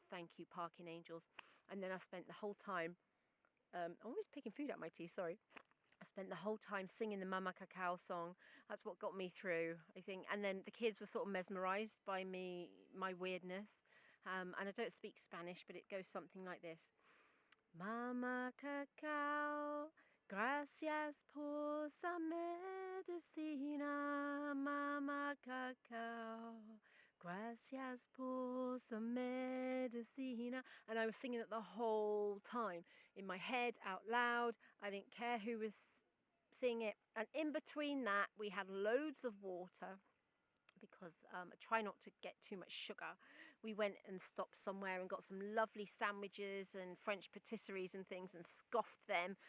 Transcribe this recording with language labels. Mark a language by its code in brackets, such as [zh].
[en] Thank you, parking angels. And then I spent the whole time, I'm always picking food out my teeth, sorry. I spent the whole time singing the Mama Cacao song. That's what got me through, I think. And then the kids were sort of mesmerised by my weirdness. And I don't speak Spanish, but it goes something like this. [es] Mama Cacao, gracias por esa medicina. Mama Cacao, gracias por esa medicina. [en] And I was singing it the whole time, in my head, out loud. I didn't care who was singing it. And in between that, we had loads of water, because I try not to get too much sugar. We went and stopped somewhere and got some lovely sandwiches and French patisseries and things and scoffed them.